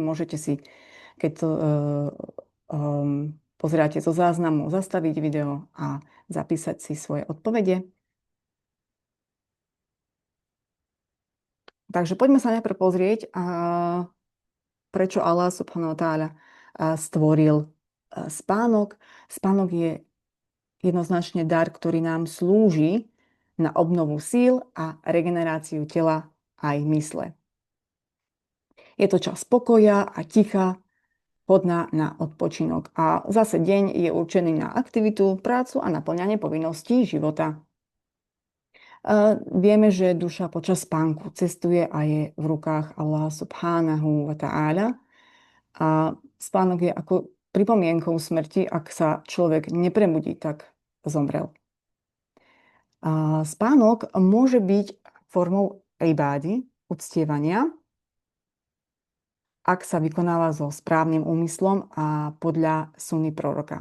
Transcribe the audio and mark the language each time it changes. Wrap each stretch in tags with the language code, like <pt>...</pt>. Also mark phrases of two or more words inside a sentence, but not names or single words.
<sk>Môžete si, keď to pozeráte zo záznamu, zastaviť video a zapísať si svoje odpovede. Takže poďme sa najprv pozrieť, prečo</sk> <ar>الله سبحانه وتعالى</ar> <sk>stvoril spánok. Spánok je jednoznačne dar, ktorý nám slúži na obnovu síl a regeneráciu tela aj mysle. Je to čas pokoja a ticha, vhodná na odpočinok. A zase deň je určený na aktivitu, prácu a naplňanie povinností života. Vieme, že duša počas spánku cestuje a je v rukách</sk> <ar>الله سبحانه وتعالى.</ar> <sk>A spánok je ako pripomienkou smrti, ak sa človek neprebudí, tak zomrel. Spánok môže byť formou ibády, uctievania, ak sa vykonáva so správnym úmyslom a podľa sunny proroka.</sk>